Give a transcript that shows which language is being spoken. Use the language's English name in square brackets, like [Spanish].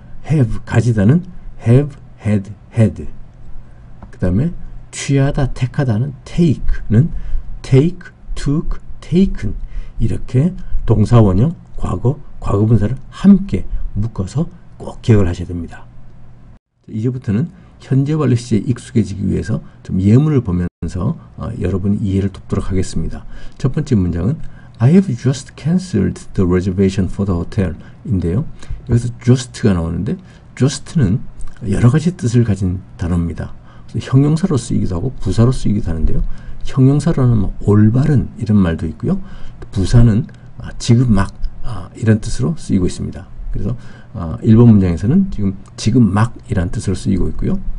[Korean] have, 가지다는 have, had, 그 다음에 취하다, 택하다는 take는 take, took, taken 이렇게 동사 원형, 과거 분사를 함께 묶어서 꼭 기억을 하셔야 됩니다. 이제부터는 현재 완료 시제에 익숙해지기 위해서 좀 예문을 보면서 여러분이 이해를 돕도록 하겠습니다. [English] 첫 번째 문장은 I have just cancelled the reservation for the hotel 인데요. [Korean] 여기서 just가 나오는데 just는 여러 가지 뜻을 가진 단어입니다. 형용사로 쓰이기도 하고 부사로 쓰이기도 하는데요. 형용사로는 올바른 이런 말도 있고요. 부사는 지금 막 이런 뜻으로 쓰이고 있습니다. 그래서 1번 문장에서는 지금 막 이란 뜻으로 쓰이고 있고요.